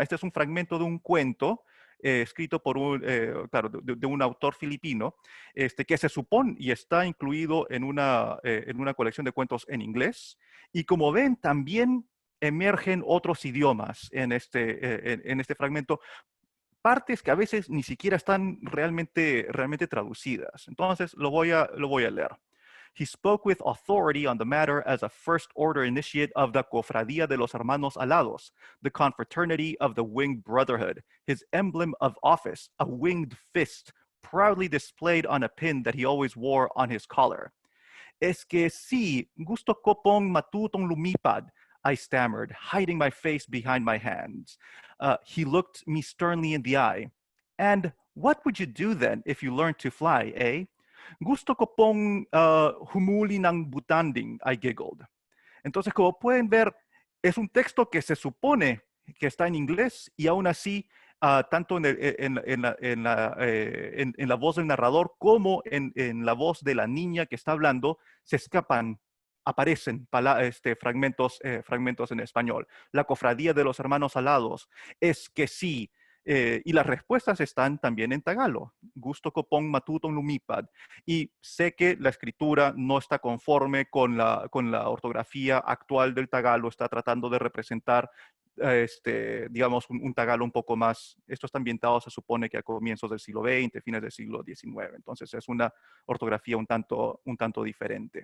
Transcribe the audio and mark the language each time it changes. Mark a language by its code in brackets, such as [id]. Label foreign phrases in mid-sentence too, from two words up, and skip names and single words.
[es] Este es un fragmento de un cuento escrito por de un autor filipino, que se supone y está incluido en una colección de cuentos en inglés. Y como ven, también emergen otros idiomas en este fragmento, partes que a veces ni siquiera están realmente traducidas. Entonces, lo voy a leer. [en] He spoke with authority on the matter as a first-order initiate of the Cofradía de los Hermanos Alados, the confraternity of the Winged Brotherhood, his emblem of office, a winged fist, proudly displayed on a pin that he always wore on his collar. [es] Es que sí, [tl] gusto ko pong matutong lumipad, [en] I stammered, hiding my face behind my hands. He looked me sternly in the eye. And what would you do then if you learned to fly, eh? [tl] Gusto ko pong humuli ng butanding, [en] I giggled. [es] Entonces, como pueden ver, es un texto que se supone que está en inglés y aún así, tanto en la voz del narrador como en la voz de la niña que está hablando, aparecen fragmentos en español. La cofradía de los hermanos alados, es que sí. Y las respuestas están también en tagalo. [tl] Gusto ko pong matutong lumipad. [es] Y sé que la escritura no está conforme con la ortografía actual del tagalo. Está tratando de representar, digamos, un tagalo un poco más. Esto está ambientado, se supone, que a comienzos del siglo XX, fines del siglo XIX. Entonces es una ortografía un tanto diferente.